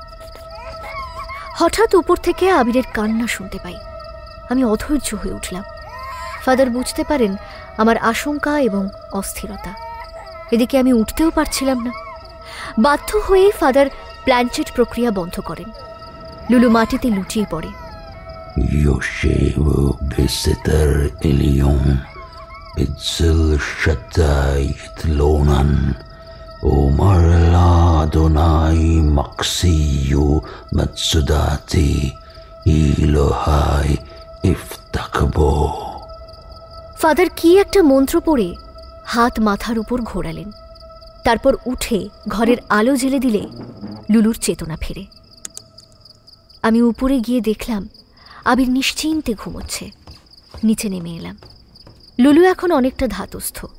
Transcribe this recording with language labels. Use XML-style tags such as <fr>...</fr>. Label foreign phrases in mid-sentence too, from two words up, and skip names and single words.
<bn>হঠাৎ উপর থেকে আবিরের কান্না শুনতে পাই। আমি অধৈর্য হয়ে উঠলাম। ফাদার বুঝতে পারেন আমার আশঙ্কা এবং অস্থিরতা। এদিকে আমি উঠতেও পারছিলাম না। বাধ্য হয়ে ফাদার প্ল্যানচেট প্রক্রিয়া বন্ধ করেন। লুলু মাটিতে লুটিয়ে পড়ে।</bn> <he>יושב בסתר עליון אצל שדי תלונן אומר לה אדוני מקסיו מצודתי אלוהי אפתח בו।</he> <bn>ফাদার কি একটা মন্ত্র পড়ে হাত মাথার উপর ঘোরালেন। তারপর উঠে ঘরের আলো জ্বেলে দিলে লুলুর চেতনা ফেরে। আমি উপরে গিয়ে দেখলাম আবির নিশ্চিন্তে ঘুমোচ্ছে। নিচে নেমে এলাম। লুলু এখন অনেকটা ধাতস্থ।</bn>